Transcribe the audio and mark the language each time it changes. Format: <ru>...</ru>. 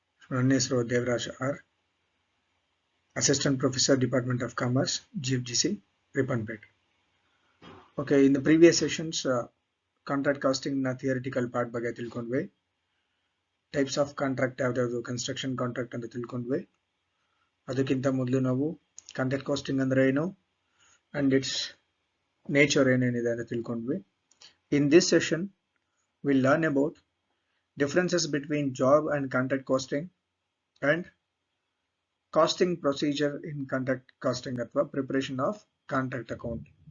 <kn>ನನ್ನ ಹೆಸರು Devaraj R, Assistant Professor, Department of Commerce, GFGC, Ripanpet.</kn> <en>Okay, in the previous sessions, contract costing na theoretical part ಬಗ್ಗೆ ತಿಳ್ಕೊಂಡ್ವಿ. Types of contract ಯಾವ್ದು construction contract ಅಂತ ತಿಳ್ಕೊಂಡ್ವಿ.</en> <kn>ಅದಕ್ಕಿಂತ ಮೊದಲು ನಾವು contract costing ಅಂದ್ರೆ ಏನು and its nature ಏನೇನಿದೆ ಅಂತ ತಿಳ್ಕೊಂಡ್ವಿ.</kn> <en>In this session, we'll learn about differences between job and contract costing and costing procedure in contract costing ಅಥವಾ preparation of contract account.</en>